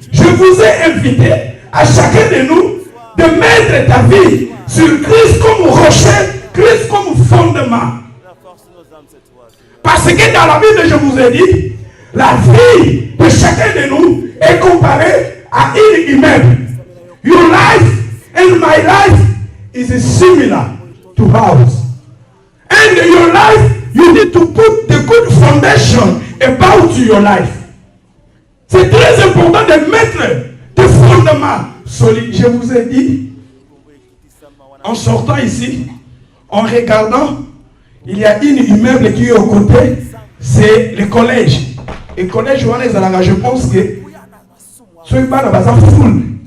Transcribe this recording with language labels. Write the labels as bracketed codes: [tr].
[fr] Je vous ai invité à chacun de nous de mettre ta vie sur Christ comme rocher, Christ comme fondement. Parce que dans la Bible, je vous ai dit, la vie de chacun de nous est comparée à un immeuble. [en] Your life and my life is similar to house. And your life, you need to put the good foundation about your life. [fr] C'est très important de mettre des fondements solides. Je vous ai dit, en sortant ici, en regardant, il y a un immeuble qui est au côté, c'est le collège. Et le collège, je pense que ce n'est pas la full.